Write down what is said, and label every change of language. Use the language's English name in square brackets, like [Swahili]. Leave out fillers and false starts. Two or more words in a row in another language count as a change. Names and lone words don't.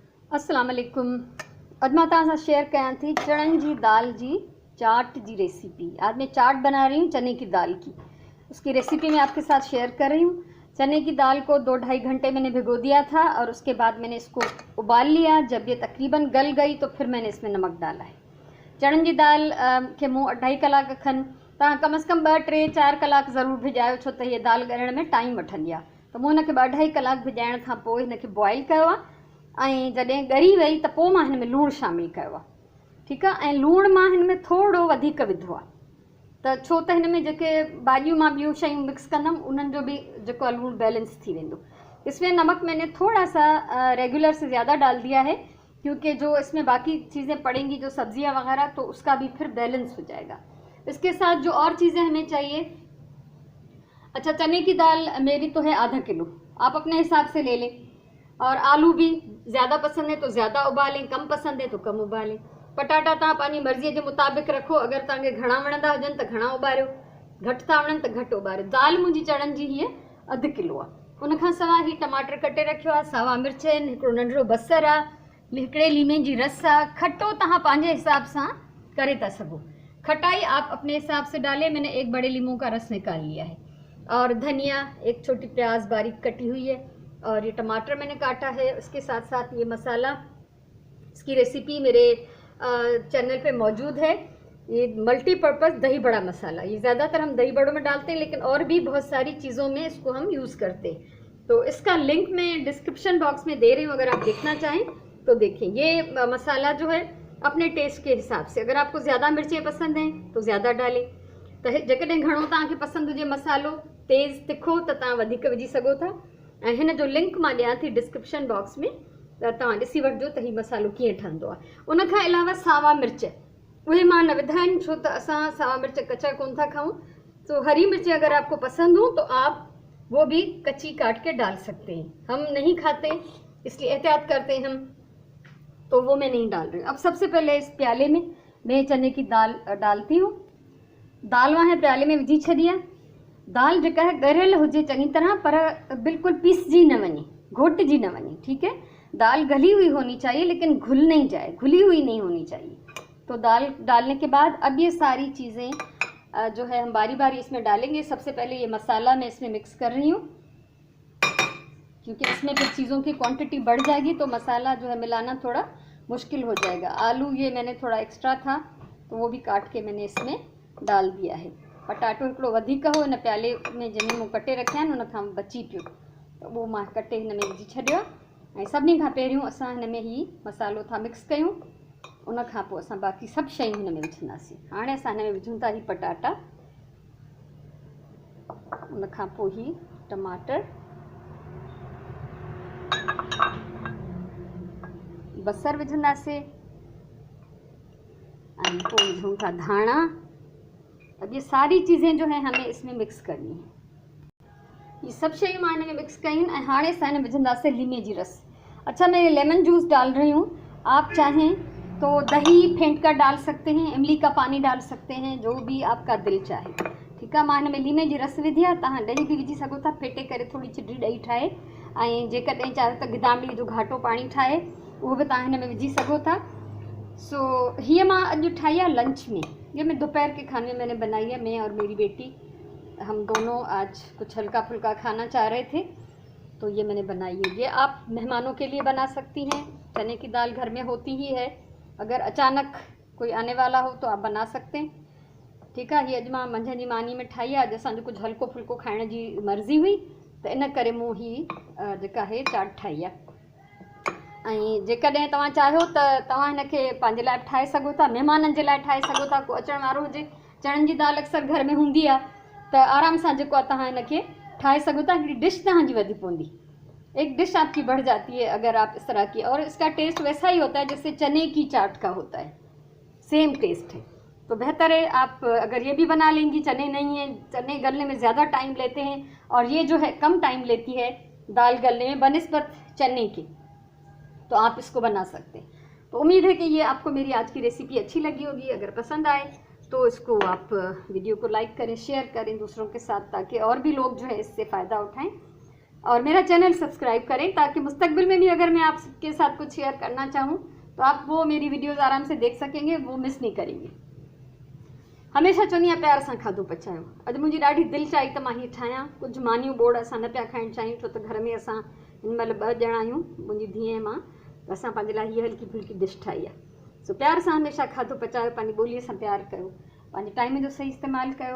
[Arabic] السلام عليكم. [Sindhi] अॼु मां तव्हां सां शेयर कयां थी चणनि जी दाल जी चाट की रेसिपी। [Hindi] आज मैं चाट बना रही हूँ चने की दाल की। उसकी रेसिपी मैं आपके साथ शेयर कर रही हूँ। चने की दाल को 2-2.5 घंटे मैंने भिगो दिया था और उसके बाद मैंने इसको उबाल लिया। जब ये तकरीबन गल गई तो फिर मैंने इसमें नमक डाला है। [Sindhi] चणनि जी दाल खे मूं 2.5 कलाक खनि तव्हां कम से कम 2-3-4 कलाक ज़रूरु भिजायो, छो त हीअ दाल ॻरण में टाइम वठंदी आहे। त मूं हिनखे 2-2.5 कलाक भिजाइण खां पोइ हिनखे बॉइल कयो आहे ऐं जॾहिं ॻरी वई त पोइ मां हिन में लूणु शामिलु कयो आहे। ठीकु आहे। ऐं लूणु मां हिन में थोरो वधीक विधो आहे त छो त हिन में जेके भाॼियूं मां ॿियूं शयूं मिक्स कंदमि उन्हनि जो बि जेको आहे लूणु बैलेंस थी वेंदो। [Hindi] इसमें नमक मैंने थोड़ा सा रेगुलर से ज़्यादा डाल दिया है क्योंकि जो इसमें बाकी चीज़ें पड़ेंगी जो सब्जियां वगैरह, तो उसका भी फिर बैलेंस हो जाएगा। इसके साथ जो और चीज़ें हमें चाहिए, अच्छा चने की दाल मेरी तो है आधा किलो, आप अपने हिसाब से ले लें। और आलू भी ज़्यादा पसंद है तो ज़्यादा उबालें, कम पसंद है तो कम उबालें। [Sindhi] पटाटा तव्हां पंहिंजी मर्ज़ीअ जे मुताबिक़ रखो, अगरि तव्हांखे घणा वणंदा हुजनि त घणा उॿारियो, घटि था वणनि त घटि उॿारियो। दाल मुंहिंजी चणनि जी हीअ अधु किलो आहे। उनखां सवाइ हीअ टमाटर कटे रखियो आहे, सावा मिर्च आहिनि, हिकिड़ो नंढिड़ो बसर आहे, हिकिड़े लीमे जी रस आहे। खटो तव्हां पंहिंजे हिसाब सां करे था सघो, [Hindi] खटाई आप अपने हिसाब से डालें। मैंने 1 बड़े लीमू का रस निकाल लिया है। और धनिया, 1 छोटी प्याज बारीक कटी हुई है, और ये टमाटर मैंने काटा है। उसके साथ साथ ये मसाला, इसकी रेसिपी मेरे चैनल पे मौजूद है। ये मल्टीपर्पज़ दही बड़ा मसाला, ये ज़्यादातर हम दही बड़ों में डालते हैं, लेकिन और भी बहुत सारी चीज़ों में इसको हम यूज़ करते हैं। तो इसका लिंक मैं [English] description box [Hindi] में दे रही हूँ, अगर आप देखना चाहें तो देखें। ये मसाला जो है अपने टेस्ट के हिसाब से, अगर आपको ज़्यादा मिर्चें पसंद हैं तो ज़्यादा डालें, [Sindhi] त जेकॾहिं घणो तव्हांखे पसंदि हुजे मसालो तेज़ तिखो त तव्हां वधीक विझी सघो था। ऐं हिन जो लिंक मां ॾियां थी [English] description box [Sindhi] में, त तव्हां ॾिसी वठिजो त हीउ मसालो कीअं ठहंदो आहे। उनखां अलावा सावा मिर्च उहे मां न विधा आहिनि, छो त असां सावा मिर्च कचा कोन था खाऊं। [Hindi] तो हरी मिर्च अगर आपको पसंद हो तो आप वो भी कच्ची काट के डाल सकते हैं। हम नहीं खाते इसलिए एहतियात करते हैं हम, तो वो मैं नहीं डाल रही हूँ। अब सबसे पहले इस प्याले में मैं चने की दाल डालती हूँ। [Sindhi] दाल वहाँ प्याले में विझी छॾी आहे। दाल जेका है ॻरियल हुजे चङी तरह, पर बिल्कुल पीसजी न वञे, घोटजी न वञे। [Hindi] ठीक है, दाल गली हुई होनी चाहिए लेकिन घुल नहीं जाए, घुली हुई नहीं होनी चाहिए। तो दाल डालने के बाद अब ये सारी चीज़ें जो है हम बारी बारी इसमें डालेंगे। सबसे पहले ये मसाला मैं इसमें मिक्स कर रही हूँ, क्योंकि इसमें फिर चीज़ों की क्वांटिटी बढ़ जाएगी तो मसाला जो है मिलाना थोड़ा मुश्किल हो जाएगा। आलू ये मैंने थोड़ा एक्स्ट्रा था तो वो भी काट के मैंने इसमें डाल दिया है। पटाटो हिकिड़ो वधीक हो, हिन प्याले में जंहिंमें मूं कटे रखिया आहिनि उनखां बची पियो, त उहो मां कटे हिन में विझी छॾियो। ऐं सभिनी खां पहिरियों असां हिन में ही मसालो था मिक्स कयूं, उनखां पोइ असां बाक़ी सभु शयूं हिन में विझंदासीं। हाणे असां हिन में विझूं था ही पटाटा, उनखां पोइ ही टमाटर, बसर विझंदासीं, ऐं पोइ विझूं था धाणा। अब ये सारी चीज़ें जो है हमें इसमें मिक्स करनी है। [Sindhi] ये सब शयूं मां हिन में मिक्स कयूं ऐं हाणे असां हिन में विझंदासीं लीमे जी रस। [Hindi] अच्छा, मैं [English] lemon juice [Hindi] डाल रही हूँ, आप चाहें तो दही फेंट कर डाल सकते हैं, इमली का पानी डाल सकते हैं, जो भी आपका दिल चाहे। ठीक है, [Sindhi] मां हिन में लीमे जी रस विधी आहे, तव्हां ॾही बि विझी सघो था, फेटे करे थोड़ी चिटी ॾही ठाहे। ऐं जेकॾहिं चाहे त गिदामिड़ी जो घाटो पाणी ठाहे उहो बि तव्हां हिन में विझी सघो था। [Hindi] सो ये [Sindhi] मां अॼु ठाही है लंच में, [Hindi] ये मैं दोपहर के खाने में मैंने बनाई है। मैं और मेरी बेटी, हम दोनों आज कुछ हल्का फुल्का खाना चाह रहे थे तो ये मैंने बनाई है। ये आप मेहमानों के लिए बना सकती हैं, चने की दाल घर में होती ही है, अगर अचानक कोई आने वाला हो तो आप बना सकते हैं। ठीक है, [Sindhi] ये अॼु मां मंझंदि जी मानी में ठाही आहे। अॼु असांजो कुझु हल्को फुल्को खाइण जी मर्ज़ी हुई त इन करे मूं ही जेका आहे चाट ठाही आहे। ऐं जेकॾहिं तव्हां चाहियो त तव्हां हिनखे पंहिंजे लाइ ठाहे सघो था, महिमाननि जे लाइ ठाहे सघो था। को अचण वारो हुजे, चणनि जी दाल अक्सर घर में हूंदी आहे त आराम सां जेको आहे तव्हां हिनखे ठाहे सघो था। हिकिड़ी डिश तव्हांजी वधी पवंदी, [Hindi] एक डिश आपकी बढ़ जाती है अगर आप इस तरह की, और इसका टेस्ट वैसा ही होता है जैसे चने की चाट का होता है, सेम टेस्ट है। तो बेहतर है आप अगर ये भी बना लेंगी। चने नहीं है, चने गलने में ज़्यादा टाइम लेते हैं और ये जो है कम टाइम लेती है दाल गलने में बनिस्बत चने की, तो आप इसको बना सकते हैं। तो उम्मीद है कि ये आपको मेरी आज की रेसिपी अच्छी लगी होगी। अगर पसंद आए तो इसको आप वीडियो को लाइक करें, शेयर करें दूसरों के साथ, ताकि और भी लोग जो है इससे फ़ायदा उठाएं। और मेरा चैनल सब्सक्राइब करें ताकि मुस्तकबिल में भी अगर मैं आपके साथ कुछ शेयर करना चाहूँ तो आप वो मेरी वीडियोज़ आराम से देख सकेंगे, वो मिस नहीं करेंगे। [Sindhi] हमेशा चवंदी आहियां प्यार सां खाधो पचायो। अॼु मुंहिंजी ॾाढी दिलि चाही त मां हीअ ठाहियां। कुझु मानियूं बोड़ असां न पिया खाइणु चाहियूं छो त घर में असां हिन महिल 2 ॼणा आहियूं, मुंहिंजी धीउ ऐं मां, त असां पंहिंजे लाइ हीअ हल्की फुल्की डिश ठाही आहे। सो प्यार सां हमेशह खाधो पचायो, पंहिंजी ॿोलीअ सां प्यारु कयो, पंहिंजे टाइम जो सही इस्तेमालु कयो।